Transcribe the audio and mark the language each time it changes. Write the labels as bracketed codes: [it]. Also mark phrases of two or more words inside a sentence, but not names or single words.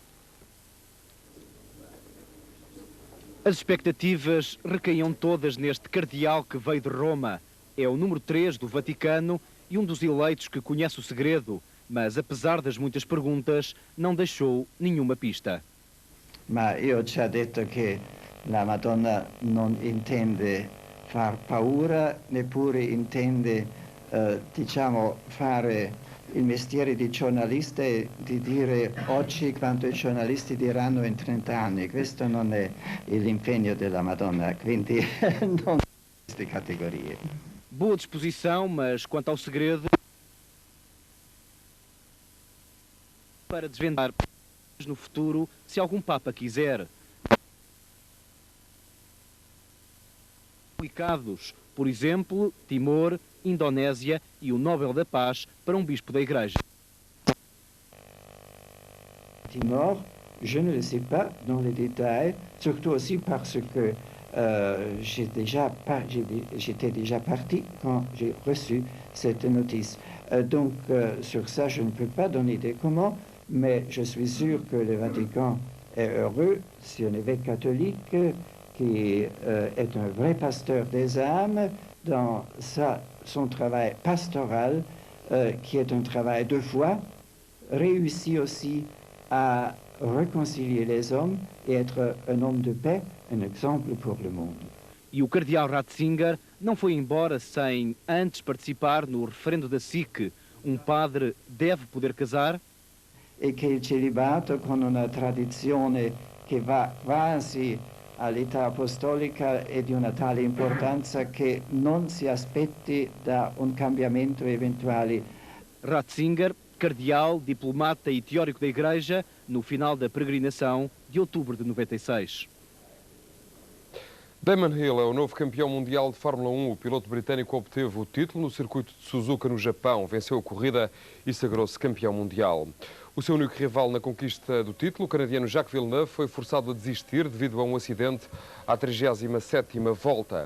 [pt] As expectativas recaíam todas neste cardeal que veio de Roma. É o número 3 do Vaticano e um dos eleitos que conhece o segredo, mas apesar das muitas perguntas, não deixou nenhuma pista. [it] Ma io ci ho detto che la Madonna non intende far paura, neppure intende, diciamo, fare il mestiere di giornalista e di dire oggi quanto i giornalisti diranno in 30 anni. Questo non è l'impegno della Madonna, quindi non queste categorie. [pt] Boa disposição, mas quanto ao segredo, para desvendar no futuro, se algum Papa quiser. Publicados, por exemplo, Timor, Indonésia e o Nobel da Paz para um bispo da Igreja. Timor, [fr] je ne le sais pas dans les détails, surtout aussi parce que j'étais déjà parti quand j'ai reçu cette notice. Donc sur ça, je ne peux pas donner des comment, mais je suis sûr que le Vatican est heureux si un évêque catholique qui est un vrai pasteur des âmes dans son travail pastoral, qui est un travail de foi, réussit aussi à réconcilier les hommes et être un homme de paix, un exemple pour le monde. [pt] E o cardeal Ratzinger não foi embora sem antes participar no referendo da SIC. Um padre deve poder casar? [it] E che il celibato, con una tradizione che va quasi all'età apostolica, è di una tale importanza che non si aspetti da un cambiamento eventuale. [pt] Ratzinger, cardeal, diplomata e teórico da Igreja, no final da peregrinação de outubro de 96. Damon Hill é o novo campeão mundial de Fórmula 1. O piloto britânico obteve o título no circuito de Suzuka, no Japão. Venceu a corrida e sagrou-se campeão mundial. O seu único rival na conquista do título, o canadiano Jacques Villeneuve, foi forçado a desistir devido a um acidente à 37ª volta.